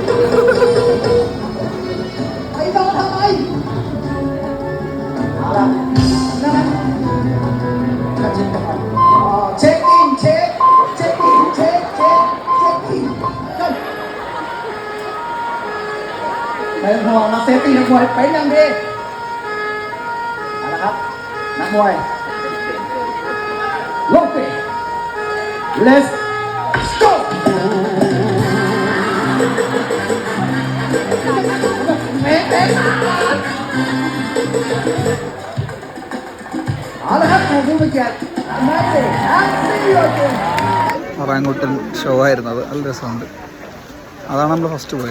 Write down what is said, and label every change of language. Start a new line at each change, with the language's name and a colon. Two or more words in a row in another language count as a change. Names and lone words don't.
Thai: ไปนอนทำไมเอาละนั่นแหละเช็คอินเช็คอินกัน เป็นห่วงนะเซฟตี้นักมวยเป็นอย่างดีเอาละครับนักมวยลงไป
English: let's go
Thai: เอาละครับผู้บริจาคไม่ได้
Malayalam: ഒറാങ്കുട്ടൻ ഷോ ആയിരുന്നു. അത് നല്ല രസമുണ്ട്. അതാണ് നമ്മൾ ഫസ്റ്റ് പോയത്.